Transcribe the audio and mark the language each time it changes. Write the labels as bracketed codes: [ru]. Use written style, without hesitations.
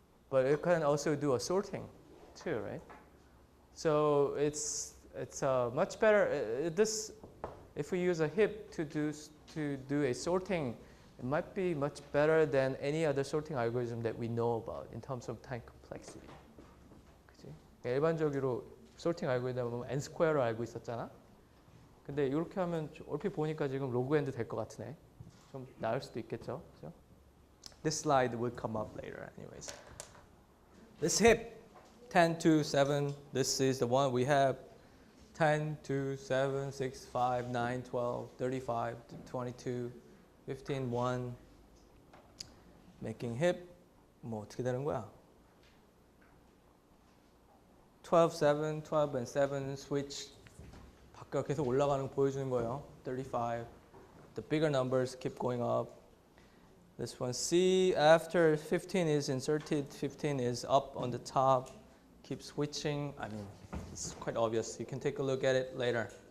[en] But it can also do a sorting too, right? So it's much better. This, if we use a heap to do a sorting, it might be much better than any other sorting algorithm that we know about in terms of time complexity. [ko] 그치? 일반적으로 sorting 알고리즘은 n 스퀘어로 알고 있었잖아. 근데 이렇게 하면 얼핏 보니까 지금 로그 n도 될 것 같으네. 좀 나을 수도 있겠죠. 그죠? [en] This slide will come up later anyways. This heap 10, 2, 7. This is the one we have 10, 2, 7, 6, 5, 9, 12, 35, 22, 15, 1. Making heap. [ko] 뭐 어떻게 되는 거야? [en] 12, 7, 12 and 7 switch. [ko] 바뀌어 계속 올라가는 거 보여주는 거예요. [en] 35. The bigger numbers keep going up. This one, C, after 15 is inserted, 15 is up on the top. Keep switching. I mean, it's quite obvious. You can take a look at it later.